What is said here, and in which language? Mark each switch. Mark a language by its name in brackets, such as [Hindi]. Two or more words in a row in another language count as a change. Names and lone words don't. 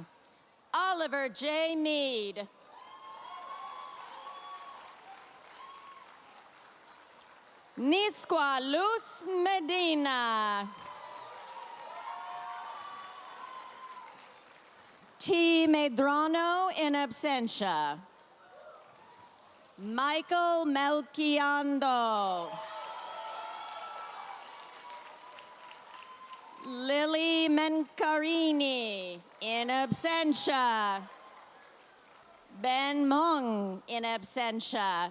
[English] Oliver J. Mead. Nisqua Luz Medina. T. Medrano, in absentia. Michael Melchiondo. Lily Mencarini, in absentia. Ben Mung, in absentia.